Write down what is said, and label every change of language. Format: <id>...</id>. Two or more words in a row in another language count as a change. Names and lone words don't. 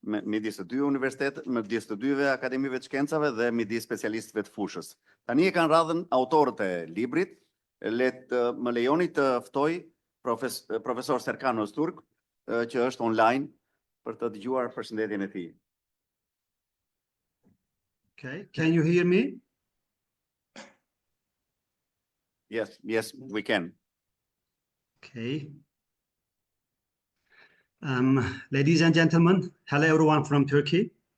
<sq>midis të dy universitetet, midis të dyve akademive të shkencave dhe midis specialistëve të fushës. Tani e kanë radhën autorët e librit, më lejoni të ftoj profesor Serkan Öztürk, që është online për të dëgjuar përshëndetjen e tij.</sq> <en>Okay, can you hear me? Yes, we can. Okay. Ladies and gentlemen, hello everyone from Turkey.</en>